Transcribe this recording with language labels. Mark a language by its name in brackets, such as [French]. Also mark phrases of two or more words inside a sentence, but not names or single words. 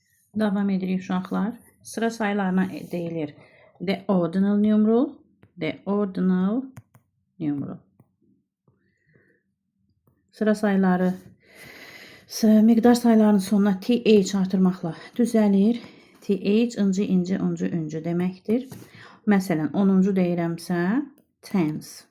[Azerbaijani] Davam edirik uşaqlar. Sıra sayılarına deyilir. [English] The ordinal numeral. The ordinal numeral. [Azerbaijani] Sıra sayıları miqdar sayılarının sonuna th artırmaqla düzəlir. Th incə deməkdir. Məsələn, 10-cu deyirəmsə tens.